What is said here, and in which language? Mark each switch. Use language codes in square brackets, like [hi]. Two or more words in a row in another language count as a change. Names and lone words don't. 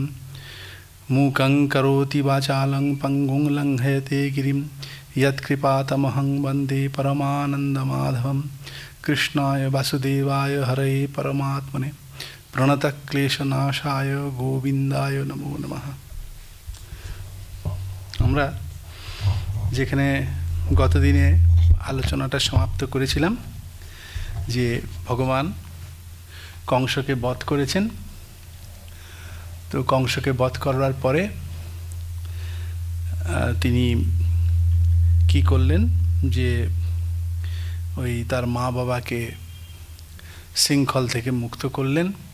[sa] मूकं करोति वाचालं पङ्गुं लङ्घयते गिरिं यत्कृपातमहं वन्दे परमानन्दमाधवं। कृष्णाय वासुदेवाय हरये परमात्मने प्रणतक्लेशनाशाय गोविंदाय नमो नमः। [bn] আমরা যেখানে গতদিনে আলোচনাটা সমাপ্ত করেছিলাম যে ভগবান কংসকে বধ করেছেন। তো কংসকে বধ করার পরে তিনি কি করলেন যে ওই তার মা বাবাকে শৃঙ্খল থেকে মুক্ত করলেন